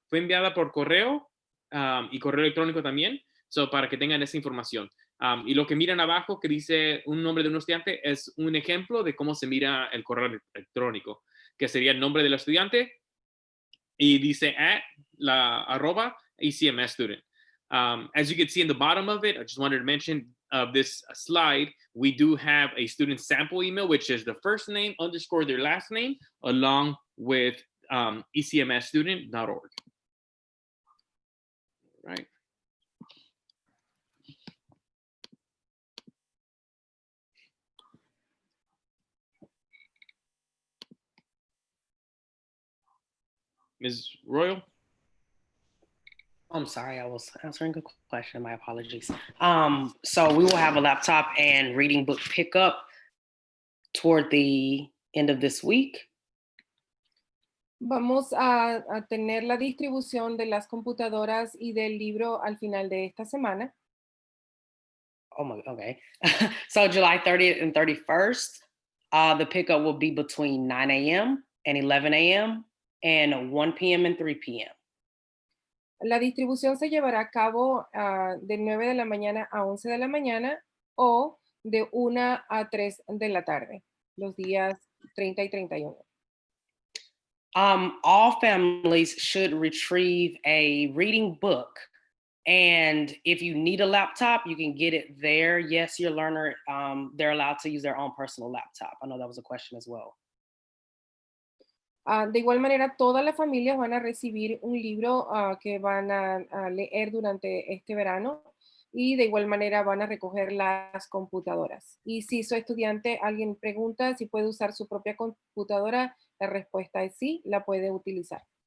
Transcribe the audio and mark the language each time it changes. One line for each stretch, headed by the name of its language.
Spanish: Fue enviada por correo y correo electrónico también, para que tengan esa información. Y lo que miran abajo, que dice un nombre de un estudiante, es un ejemplo de cómo se mira el correo electrónico, que sería el nombre del estudiante y dice la arroba ECMS student.
English: As you can see in the bottom of it, I just wanted to mention this slide, we do have a student sample email, which is the first name _ their last name, along with ecmsstudent.org. Right. Ms. Royal? I'm sorry, I was answering a question. My apologies. So we will have a laptop and reading book pickup toward the end of this week.
Spanish: Vamos a tener la distribución de las computadoras y del libro al final de esta semana.
English: Oh my, okay. So July 30th and 31st, the pickup will be between 9 a.m. and 11 a.m. and 1 p.m. and 3 p.m.
Spanish: La distribución se llevará a cabo de 9 de la mañana a 11 de la mañana o de 1 a 3 de la tarde, los días 30 y 31.
English: All families should retrieve a reading book. And if you need a laptop, you can get it there. Yes, your learner, they're allowed to use their own personal laptop. I know that was a question as well.
Spanish: De igual manera, todas las familias van a recibir un libro que van a leer durante este verano. y de igual manera van a recoger las computadoras. Y si su estudiante, alguien pregunta si puede usar su propia computadora, la respuesta es sí, la puede utilizar.